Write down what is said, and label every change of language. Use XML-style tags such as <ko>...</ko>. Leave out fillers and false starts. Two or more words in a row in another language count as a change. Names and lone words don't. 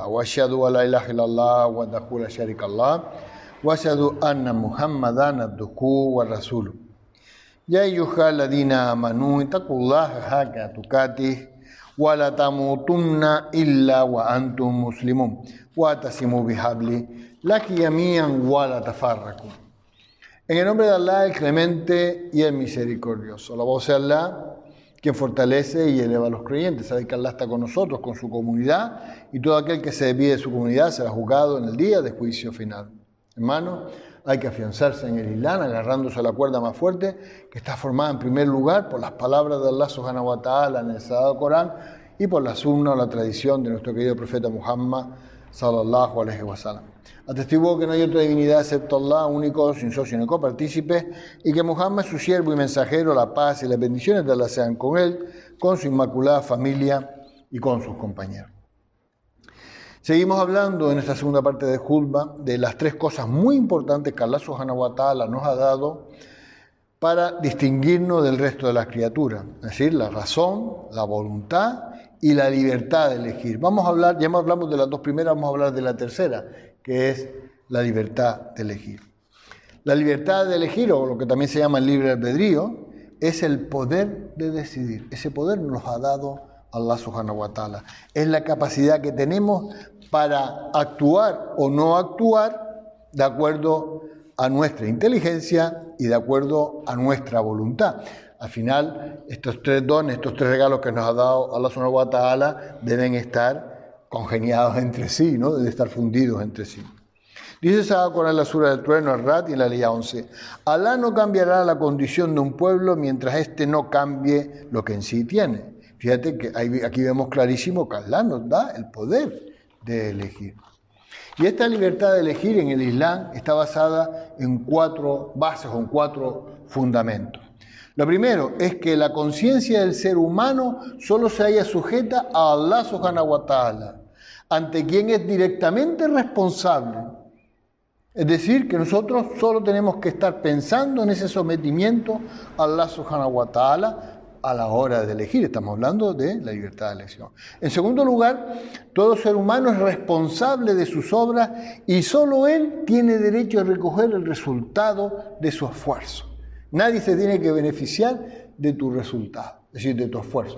<ar>وأشهد أن لا إله إلا الله وحده لا شريك له وأشهد أن محمدا عبده ورسوله. يا أيها الذين آمنوا اتقوا الله حق تقاته ولا تموتن إلا وأنتم مسلمون واعتصموا بحبل الله جميعا ولا تفرقوا.</ar> <es>En el nombre de Allah, el clemente y el misericordioso. Alabado sea Allah, quien fortalece y eleva a los creyentes. Sabe que Allah está con nosotros, con su comunidad, y todo aquel que se desvíe de su comunidad será juzgado en el día de juicio final. Hermanos, hay que afianzarse en el Islam, agarrándose a la cuerda más fuerte, que está formada en primer lugar por las palabras de Allah</es> <ar>سبحانه وتعالى</ar> <es>en el Sagrado Corán y por la sunna o la tradición de nuestro querido profeta Muhammad</es> <ar>صلى الله عليه وسلم.</ar> <es>Atestiguo que no hay otra divinidad excepto Allah, único, sin socio ni copartícipe, y que Muhammad es su siervo y mensajero, la paz y las bendiciones de Allah sean con él, con su inmaculada familia y con sus compañeros. Seguimos hablando en esta segunda parte de Khutbah de las tres cosas muy importantes que Allah</es> <ar>سبحانه وتعالى</ar> <es>nos ha dado para distinguirnos del resto de las criaturas, es decir, la razón, la voluntad y la libertad de elegir. Vamos a hablar, ya hablamos de las dos primeras, vamos a hablar de la tercera, que es la libertad de elegir. La libertad de elegir, o lo que también se llama el libre albedrío, es el poder de decidir. Ese poder nos ha dado Allah</es> <ar>سبحانه وتعالى.</ar> <es>Es la capacidad que tenemos para actuar o no actuar de acuerdo a nuestra inteligencia y de acuerdo a nuestra voluntad. Al final, estos tres dones, estos tres regalos que nos ha dado Allah</es> <ar>سبحانه وتعالى</ar> <es>deben estar congeniados entre sí, ¿no? Deben estar fundidos entre sí. Dice Sahakorán en la Sura del Trueno, Ar-Rad, y en la Ley 11, Allah no cambiará la condición de un pueblo mientras éste no cambie lo que en sí tiene. Fíjate que aquí vemos clarísimo que Allah nos da el poder de elegir. Y esta libertad de elegir en el Islam está basada en cuatro bases o en cuatro fundamentos. Lo primero es que la conciencia del ser humano solo se halla sujeta a Allah</es> <ar>سبحانه وتعالى,</ar> <es>ante quien es directamente responsable. Es decir, que nosotros solo tenemos que estar pensando en ese sometimiento a Allah</es> <ar>سبحانه وتعالى</ar> <es>a la hora de elegir. Estamos hablando de la libertad de elección. En segundo lugar, todo ser humano es responsable de sus obras y solo él tiene derecho a recoger el resultado de su esfuerzo. Nadie se tiene que beneficiar de tu resultado, es decir, de tu esfuerzo.</es>